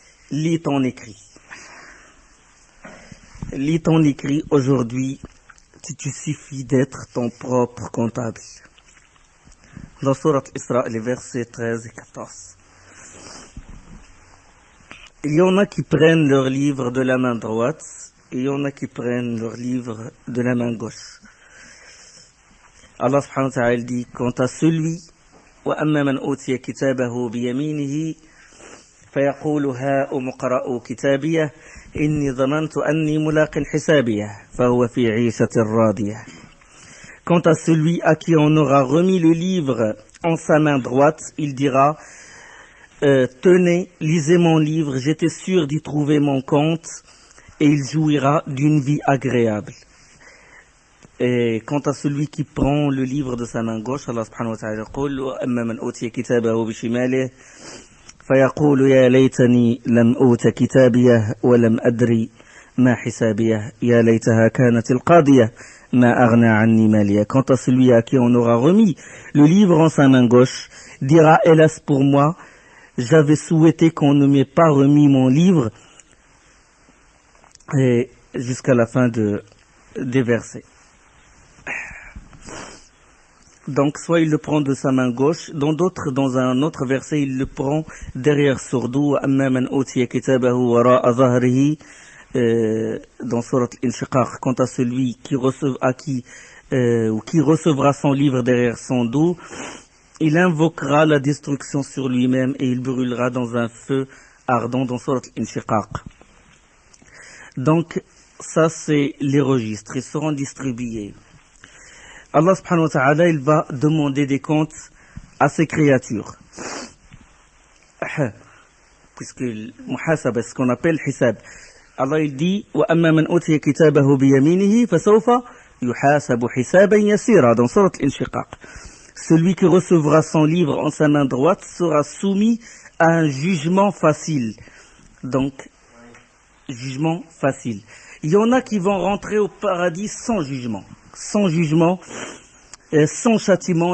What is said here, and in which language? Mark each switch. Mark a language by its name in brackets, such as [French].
[French] Lis ton écrit aujourd'hui, si tu suffis d'être ton propre comptable. Dans Surat Isra, les versets 13 et 14. Il y en a qui prennent leur livre de la main droite, et il y en a qui prennent leur livre de la main gauche. Allah subhanahu wa ta'ala dit, quant à celui, [Arabic] وَأَمَّا مَنْ أُوتِيَ كِتَابَهُ بِيَمِينِهِ فَيَقُولُ هَاؤُمُ اقْرَءُوا كِتَابِيَهْ إِنِّي ظَنَنْتُ أَنِّي مُلَاقٍ حِسَابِيَهْ فَهُوَ فِي عِيشَةٍ رَاضِيَةٍ. [French] Quant à celui à qui on aura remis le livre en sa main droite, il dira, tenez, lisez mon livre, j'étais sûr d'y trouver mon compte, et il jouira d'une vie agréable. Et quant à celui qui prend le livre de sa main gauche, Allah subhanahu wa ta'ala dit, [Arabic] وَأَمَّا مَنْ أُوتِيَ كِتَابَهُ بِشِمَالِهِ فَيَقُولُ يَا لَيْتَنِي لَمْ أُوتَ كِتَابِيَهْ وَلَمْ أَدْرِ ما حسابيه يا ليتها كانت القاضية ما أغنى عني مالية. [French] Quant à celui à qui on aura remis le livre en sa main gauche, dira hélas pour moi, j'avais souhaité qu'on ne m'ait pas remis mon livre, et jusqu'à la fin des versets. Donc, soit il le prend de sa main gauche, dans un autre verset, il le prend derrière son dos, [Arabic] أَمَّا مَنْ أُوتِيَ كِتَابَهُ وَرَاءَ ظَهْرِهِ, [French] dans Surat Al-Inshiqaq. Quant à celui qui recevra son livre derrière son dos, il invoquera la destruction sur lui-même et il brûlera dans un feu ardent dans Surat Al-Inshiqaq. Donc, ça c'est les registres, ils seront distribués. Allah subhanahu wa ta'ala, il va demander des comptes à ses créatures. Puisque muhasaba, ce qu'on appelle hisab. Allah il dit [Arabic] وَأَمَّا مَنْ أُوتِيَ كِتَابَهُ بِيَمِينِهِ فَسَوْفَ يُحَاسَبُ حِسَابًا يَسِيرًا [French] dans Surat Al-Inshiqaq. Celui qui recevra son livre en sa main droite sera soumis à un jugement facile. Donc, jugement facile. Il y en a qui vont rentrer au paradis sans jugement, sans châtiment.